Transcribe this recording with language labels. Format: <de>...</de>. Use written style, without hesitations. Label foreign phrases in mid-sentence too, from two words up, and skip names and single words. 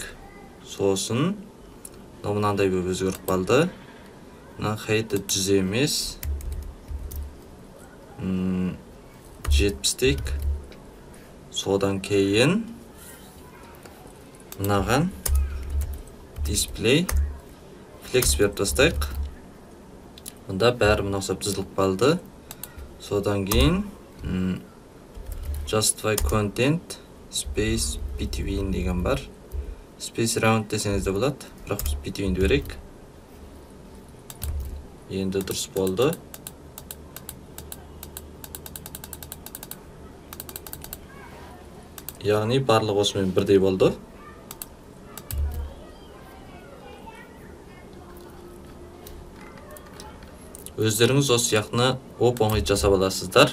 <kk>Сосын мынандай болып өзгеріп қалды. Мына height 100 емес. 70 дейік. Содан кейін мынаған</kk> <en>display flex</en> <kk>беріп тастайық. Мұнда бәрі мына ұқсап тізіліп қалды. Содан кейін</kk> <en>justify content space between</en> <kk>деген бар.</kk> <en>Space around</en> <kk>десеңіз де болады, бірақ біз between берейік. Енді дұрыс болды. Яғни барлық осымен бірдей болды. Өздеріңіз осы сияқтыны оңай жасап аласыздар.</kk>